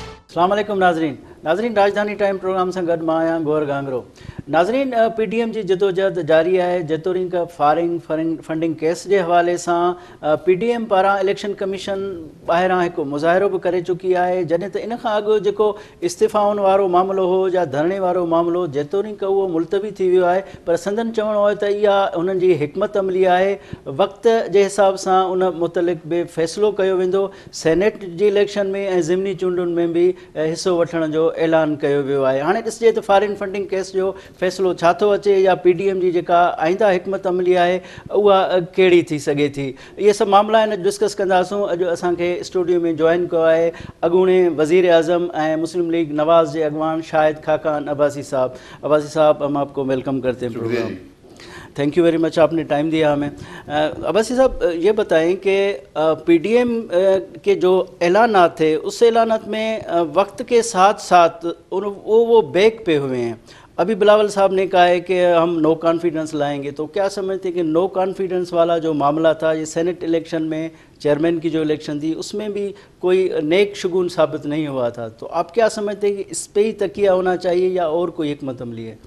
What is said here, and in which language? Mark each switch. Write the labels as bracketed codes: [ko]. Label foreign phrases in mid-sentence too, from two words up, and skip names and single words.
[sd] अस्सलाम वालेकुम नाज़रीन राजधानी टाइम प्रोग्राम से गॾु मां आहियां गौर गांगरो। नाज़रीन PDM जी जदोजहद जारी है। जेतोणीक [en] foreign funding [sd] केस के हवाले से PDM पारां [en] election commission [sd] ॿाहिरां हिकु मुज़ाहिरो भी करे चुकी है। जॾहिं त इन खां अॻु जेको इस्तीफ़ाउनि वारो मामिलो हो या धरणे वारो मामिलो जेतोणीक उहो मुलतवी थी वियो आहे, पर संदन चवण हो त इहा उन्हनि जी हिकमत अमली है। वक्त जे हिसाब से उन मुतलिक़ भी फैसलो कयो वेंदो। सेनेट जी इलेक्शन में ऐं ज़िमनी चूंडुनि में भी हिस्सो वठण जो ऐलान कयो वियो आहे। हाणे ॾिसजे त [en] foreign funding [sd] केस जो फ़ैसिलो छा थो अचे या PDM जी जेका आईंदा हिकमत अमली आहे उहा कहिड़ी थी सघे थी। इहे सभु मामला आहिनि, डिस्कस कंदासूं। अॼु असांखे स्टूडियो में जॉइन कयो आहे अॻूणे वज़ीर आज़म ऐं मुस्लिम लीग नवाज़ जे अॻवान शाहिद खाकान अब्बासी साहब। [ur] عباسی صاحب، ہم آپ کو ویلکم کرتے ہیں پروگرام. [en] thank you very much, [ur] آپ نے ٹائم دیا ہمیں. عباسی صاحب، یہ بتائیں کہ PDM کے جو اعلانات تھے اس اعلانات میں وقت کے ساتھ ساتھ وہ بیک پہ ہوئے ہیں. ابھی بلاول صاحب نے کہا ہے کہ ہم [en] no confidence [ur] لائیں گے، تو کیا سمجھتے ہیں کہ [en] no confidence [ur] والا جو معاملہ تھا، یہ [en] senate election [ur] میں چیئرمین کی جو الیکشن تھی اس میں بھی کوئی نیک شگون ثابت نہیں ہوا تھا، تو آپ کیا سمجھتے ہیں کہ اس پر ہی تکیہ ہونا چاہیے یا اور کوئی حکمت عملی ہے?